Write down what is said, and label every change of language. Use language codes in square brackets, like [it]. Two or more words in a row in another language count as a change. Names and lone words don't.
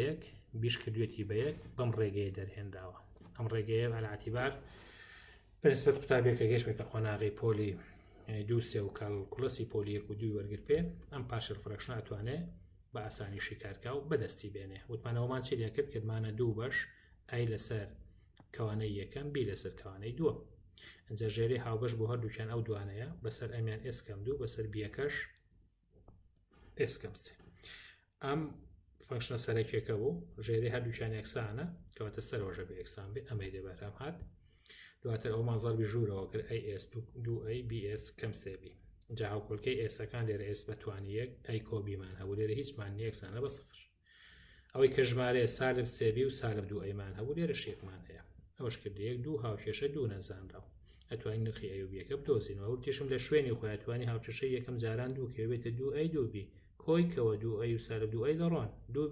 [ckb] 1 بیش کردوێتی بە 1 بەم ڕێگەیە دەرهێنراوە ئەم ڕێگەیە بەعتیبار پرسپەت قوتابێکە گەشتێکە قۆناغی پۆلی دووسێ و کاڵکوڵەسی پۆلی 1 و 2 وەرگر پێ ئەم [en] partial fraction [ckb] ئەتوانێت بە ئاسانیشی کارکە و بەدەستی بێنێ وتمانەوەمان چی لێ کرد کردمانە دوو بەش ئەی لەسەر کەوانەی یەکەم بی لەسەر کەوانەی دووە ئەنجا ژێری هاوبەش بۆ هەردووکیان ئەو دوانەیە بەسەر ئەمیان s کەم 2 بەسەر بیەکەش s کەم 3 ئەم فەنکشنە سەرەکیەکە بوو ژێری هەردووکیان یەکسانە کەواتە سەرۆژە بە یەکسان بێ ئەمەی دەبەرام هات دواتر ئەومان زەربی ژوورەوە کرد as 2a bs کەم 3b جا هاوکۆڵکەی ئێسەکان لێرە s بەتوانی 1 ئەی کۆ بیمان هەبوو لێرە هیچمان یەکسانە بە سفر ئەوەی کە ژمارەیە سالب 3b و سالب 2ئەیمان هەبوو لێرە شێکمان هەیە ئەوەش کردی 1 دوو هاوکێشە دوو نەزانراو ئەتوانین نرخی ئەی و بیەکە بدۆزینەوە و تێشم لە شوێنی خۆی ئەتوانی هاوکێشەی یەکەم جاران دوو کە بێتە 2a 2b کۆی کەوە 2a و سالب 2a دەڕۆن 2b